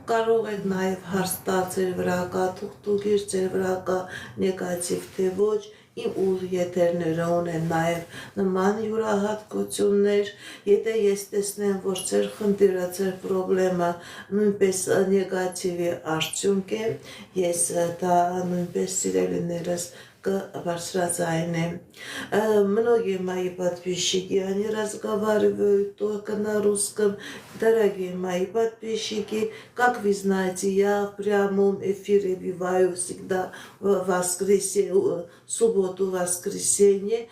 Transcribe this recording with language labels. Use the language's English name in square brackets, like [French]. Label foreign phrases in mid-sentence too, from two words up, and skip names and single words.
[Armenian] կարող եք նաև հարց տալ ձեր վրա կա թուղթուգիր, ձեր վրա կա նեգատիվ թե ոչ, իմ ուղ եթերները ունեն նաև նման յուրահատկություններ, եթե ես տեսնեմ, որ ձեր խնդիրը, ձեր պրոբլեմը նույնպես նեգատիվի արդյունք է, ես դա նույնպես սիրելիներս бարձրացայինեմ. [Russian] Многие мои подписчики, они разговаривают только на русском. Дорогие мои подписчики, как вы знаете, я в прямом эфире бываю всегда в воскресенье, субботу, воскресенье.